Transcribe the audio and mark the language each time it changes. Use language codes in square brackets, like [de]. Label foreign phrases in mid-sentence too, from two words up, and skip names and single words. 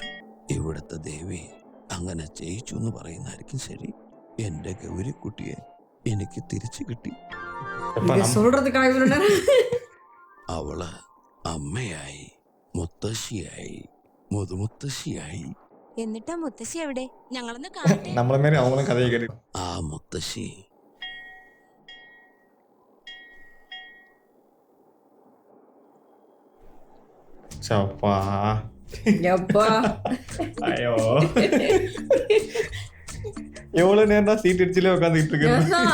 [ml] ഇവിടുത്തെ ദേവി അങ്ങനെ ചെയ്യിച്ചു എന്ന് പറയുന്നതായിരിക്കും ശരി. എന്റെ ഗൗരിക്കുട്ടിയെ എനിക്ക് തിരിച്ചു കിട്ടി. [ta] சொல்றதுக்காக இவ்வளவு நேரம் [ml] അവള് അമ്മയായി, മുത്തശ്ശിയായി, മുതുമുത്തശ്ശിയായി. എന്നിട്ടാ മുത്തശ്ശി എവിടെ? ഞങ്ങളൊന്ന് കാണട്ടെ. [ta] நம்மள மாரி அவங்களும் கதையை கேட்டு [ml] ആ മുത്തശ്ശി [ta] சப்பா எப்பா ஐயோ எவ்வளவு நேரம் தான் சீட் அடிச்சுல உட்காந்துட்டு இருக்கு.